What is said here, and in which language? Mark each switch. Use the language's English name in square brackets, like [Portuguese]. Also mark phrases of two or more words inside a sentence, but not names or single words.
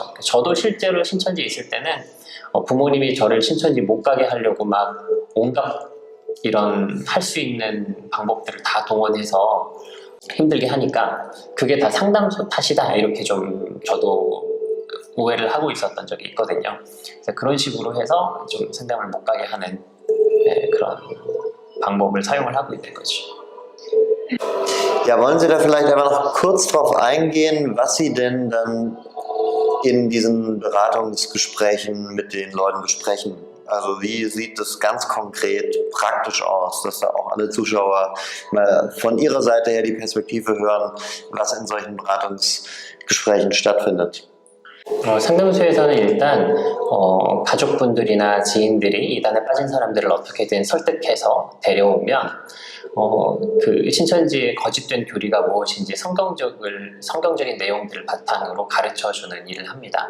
[Korean] 저도 실제로 신천지에 있을 때는 부모님이 저를 신천지 못 가게 하려고 막 온갖 이런 할 수 있는 방법들을 다 동원해서 힘들게 하니까 그게 다 상담소 탓이다, 이렇게 좀 저도 오해를 하고 있었던 적이 있거든요. 그런 식으로 해서 좀 상담을 못 가게 하는 그런 방법을 사용을 하고 있는 거죠. [German] Ja, wollen Sie da vielleicht einfach noch kurz drauf eingehen, was Sie denn dann in diesen Beratungsgesprächen mit den Leuten besprechen? Also wie sieht das ganz konkret praktisch aus, dass da auch alle Zuschauer mal von ihrer Seite her die Perspektive hören, was in solchen Beratungsgesprächen stattfindet? [Korean] 상담소에서는 일단 가족분들이나 지인들이 이단에 빠진 사람들을 어떻게든 설득해서 데려오면 그 신천지의 거짓된 교리가 무엇인지 성경적인 내용들을 바탕으로 가르쳐주는 일을 합니다.